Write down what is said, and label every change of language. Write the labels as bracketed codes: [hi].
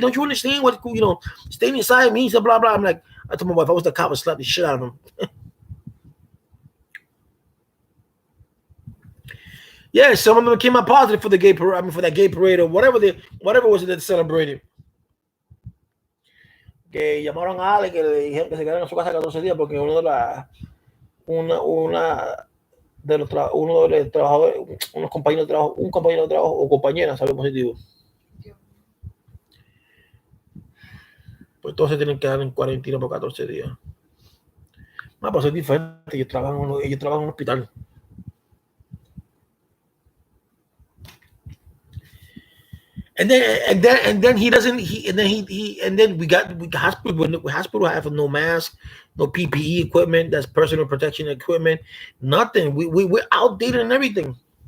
[en] Don't you understand what staying inside means? Blah blah. I'm like, I told my wife, I was the cop, would slap the shit out of him. Yeah, some of them came out positive for the gay parade. I mean, for that gay parade or whatever was it that celebrated. [es] Que llamaron a Ale que le dijeron que se quedaran en su casa 14 días porque una de uno de los trabajadores, unos compañeros de trabajo, un compañero de trabajo o compañera salió positivo. Pues todos se tienen que quedar en cuarentena por 14 días. Pues es diferente. Ellos trabajan en un hospital. [en] And then he doesn't and then we hospital have no mask, no PPE equipment, that's personal protection equipment, nothing. We're outdated and everything.